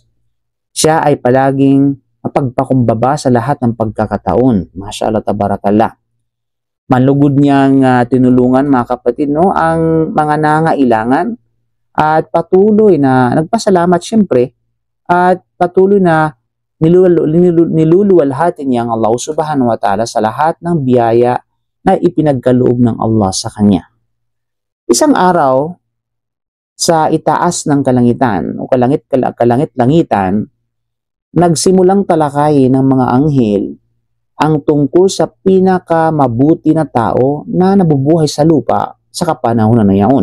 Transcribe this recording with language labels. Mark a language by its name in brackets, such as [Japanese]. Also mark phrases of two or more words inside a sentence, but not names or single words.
[Filipino] Siya ay palaging mapagpakumbaba sa lahat ng pagkakataon. [Arabic] ما شاء الله تبارك الله. [Filipino] Manlugod niyang tinulungan mga kapatid ang mga nangailangan at patuloy na nagpasalamat siyempre at patuloy na niluluwalhati niya ang Allah [Arabic] سبحانه وتعالى [Filipino] sa lahat ng biyaya na ipinagkaloob ng Allah sa kanya. Isang araw sa itaas ng kalangitan o kalangit-langitan, nagsimulang talakayin ng mga anghel ang tungkol sa pinakamabuti na tao na nabubuhay sa lupa sa kapanahunan na yaon.